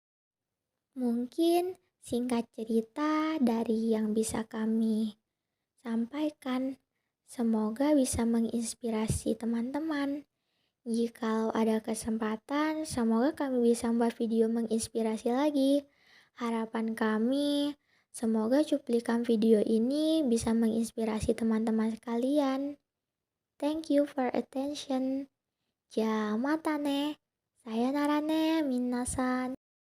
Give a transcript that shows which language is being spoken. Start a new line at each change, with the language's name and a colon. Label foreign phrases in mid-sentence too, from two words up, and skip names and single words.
Indonesian: Mungkin singkat cerita dari yang bisa kami sampaikan, semoga bisa menginspirasi teman-teman. Jika ada kesempatan, semoga kami bisa membuat video menginspirasi lagi. Harapan kami, semoga cuplikan video ini bisa menginspirasi teman-teman sekalian.
English: Thank you for attention.
Japanese: じゃあまたね。さよならね、皆さん.